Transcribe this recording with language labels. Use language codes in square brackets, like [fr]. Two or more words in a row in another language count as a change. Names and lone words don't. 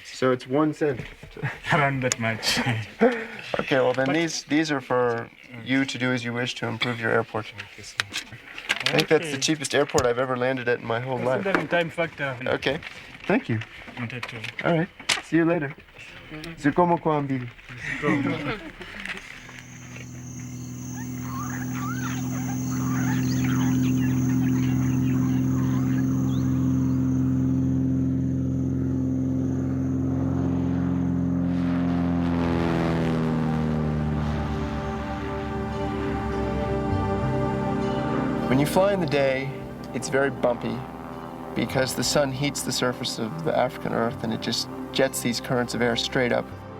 [en] So it's 1 cent. Around that much. Okay, well then these are for you to do as you wish to improve your airport. I think that's the cheapest airport I've ever landed at in my whole life. Time factor. Okay, thank you. Not at all. All right, see you later. [ny] Zikomo kwa Mbili. [en] When you fly in the day, it's very bumpy because the sun heats the surface of the African Earth and it just jets these currents of air straight up.